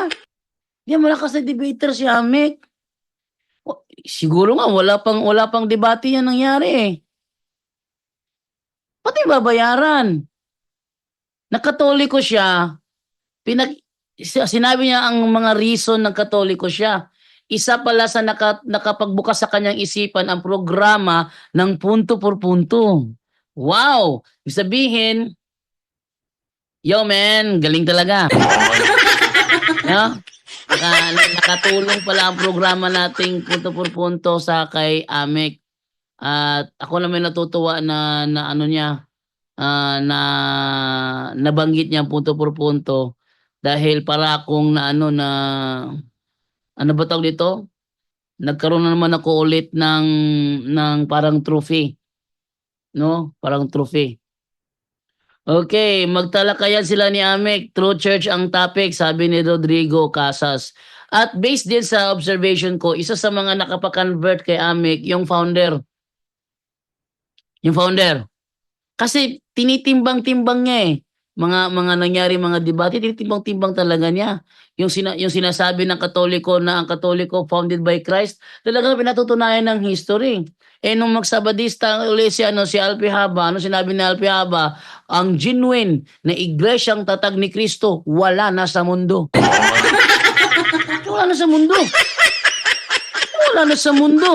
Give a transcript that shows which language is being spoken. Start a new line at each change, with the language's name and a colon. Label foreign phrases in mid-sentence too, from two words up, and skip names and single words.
Filipino: Hindi malakas na debater si Amek. Siguro nga, wala pang debate yan nangyari eh. Pati babayaran. Nakatoliko siya. Sinabi niya ang mga reason ng Katoliko siya. Isa pala sa nakapagbukas sa kanyang isipan ang programa ng punto por punto. Wow! Ibig sabihin, yo man, galing talaga. Yeah? Nakatulong pala ang programa nating punto por punto sa kay Amek. At ako naman natutuwa na ano niya, na nabanggit niya ang punto por punto dahil para akong na ano na ano ba tawag dito? Nagkaroon na naman ako ulit ng parang trophy, no? Parang trophy. Okay, magtalakayan sila ni Amek.
English: True Church
Filipino: ang topic, sabi ni Rodrigo Casas. At based din sa observation ko, isa sa mga nakapa-convert kay Amek, yung founder. Yung founder. Kasi tinitimbang-timbang niya eh. Mga nangyari, mga debate, tinitimbang-timbang talaga niya. Yung sinasabi ng Katoliko na ang Katoliko founded by Christ, talagang pinatutunayan ng history. Eh nung magsabadista uli si Alpi Haba, ano sinabi ni Alpi Haba, ang genuine na iglesyang tatag ni Kristo wala na sa mundo. Wala na sa mundo. Wala na sa mundo.